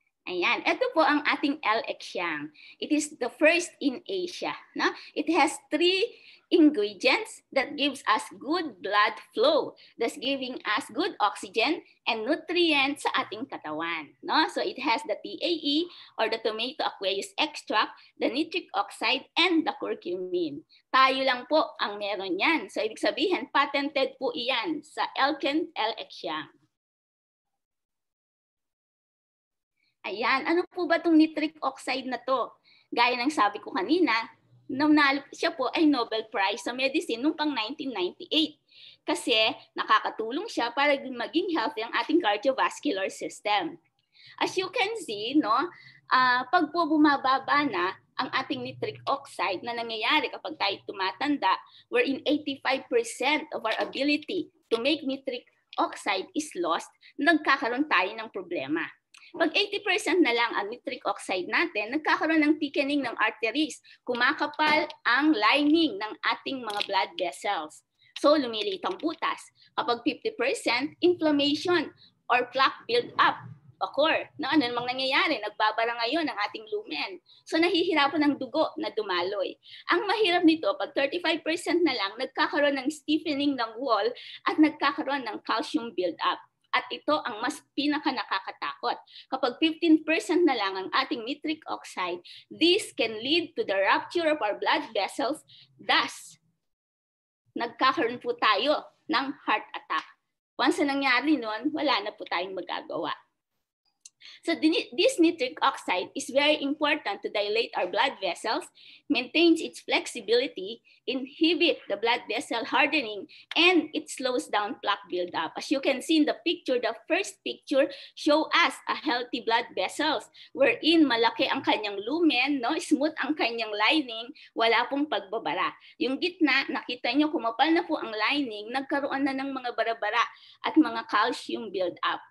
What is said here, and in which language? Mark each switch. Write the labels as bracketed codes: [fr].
[tl] Ayan, ito po ang ating LX-YANG. [en] It is the first in Asia. No? It has 3 ingredients that gives us good blood flow, thus giving us good oxygen and nutrients [tl] sa ating katawan. [en] No? So it has the TAE or the tomato aqueous extract, the nitric oxide, and the curcumin. [tl] Tayo lang po ang meron yan. So ibig sabihin, patented po iyan sa Elken LX-YANG. Ayan, ano po ba itong nitric oxide na to? Gaya ng sabi ko kanina, siya po ay Nobel Prize sa medicine noong pang 1998. Kasi nakakatulong siya para maging healthy ang ating cardiovascular system. [en] As you can see, no, [tl] pag po bumababa na ang ating nitric oxide na nangyayari kapag tayo tumatanda, [en] wherein 85% of our ability to make nitric oxide is lost, [tl] nagkakaroon tayo ng problema. Pag 80% na lang ang nitric oxide natin, nagkakaroon ng thickening ng arteries. Kumakapal ang lining ng ating mga blood vessels. So, lumiliit ang butas. [en] Kapag 50%, inflammation or plaque build-up occur. [tl] No, ano namang nangyayari? Nagbabara ngayon ang ating lumen. So, nahihirapan ng dugo na dumaloy. Ang mahirap nito, pag 35% na lang, nagkakaroon ng stiffening ng wall at nagkakaroon ng calcium build-up. At ito ang mas pinaka-nakakatakot. Kapag 15% na lang ang ating nitric oxide, [en] this can lead to the rupture of our blood vessels. [tl] Thus, nagkakaroon po tayo ng heart attack. Once na nangyari nun, wala na po tayong magagawa. [en] So this nitric oxide is very important to dilate our blood vessels, maintains its flexibility, inhibit the blood vessel hardening, and it slows down plaque buildup. As you can see in the picture, the first picture show us a healthy blood vessels wherein [tl] malaki ang kanyang lumen, [en] no? [tl] Smooth ang kanyang lining, wala pong pagbabara. Yung gitna, nakita nyo, kumapal na po ang lining, nagkaroon na ng mga bara-bara at mga calcium buildup.